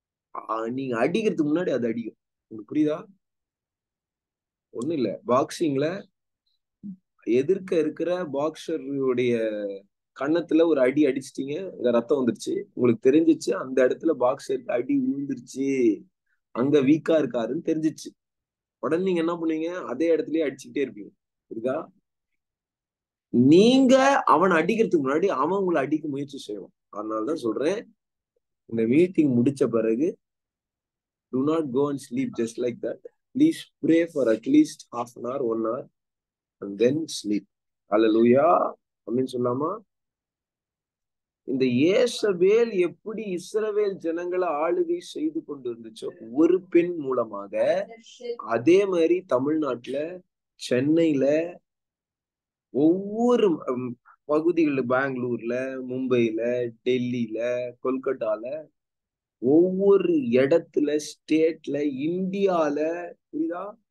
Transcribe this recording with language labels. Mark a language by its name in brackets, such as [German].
[Tamil] அதை நீங்க அடிக்கிறதுக்கு முன்னாடி அது அடிக்கும். உங்களுக்கு புரியுதா? ஒண்ணும் இல்ல, பாக்ஸிங்ல எதிர்க்க இருக்கிற பாக்ஸருடைய கன்னத்துல ஒரு அடி அடிச்சிட்டீங்க, இந்த ரத்தம் வந்துருச்சு, உங்களுக்கு தெரிஞ்சிச்சு அந்த இடத்துல பாக்ஸருக்கு அடி விழுந்துருச்சு, அங்க வீக்கா இருக்காருன்னு தெரிஞ்சிச்சு. உடனே நீங்க என்ன பண்ணுவீங்க? அதே இடத்துலயே அடிச்சுக்கிட்டே இருப்பீங்க. புரியுதா? நீங்க அவனை அடிக்கிறதுக்கு முன்னாடி அவன் உங்களை அடிக்க முயற்சி செய்வான். அதனாலதான் சொல்றேன், இந்த மீட்டிங் முடிச்ச பிறகு [English] do not go and sleep just like that. Please pray for at least half an hour, 1 hour and then sleep. [Tamil] Hallelujah. அப்படின்னு சொல்லாமா? இந்த ஏசபேல் எப்படி இஸ்ரவேல் ஜனங்களை ஆளுகை செய்து கொண்டு இருந்துச்சோ ஒரு பெண் மூலமாக, அதே மாதிரி தமிழ்நாட்டுல சென்னையில ஒவ்வொரு பகுதிகள்ல, பெங்களூர்ல, மும்பைல, டெல்லியில, கொல்கட்டால, ஒவ்வொரு இடத்துல, ஸ்டேட்ல, இந்தியால, புரியுதா,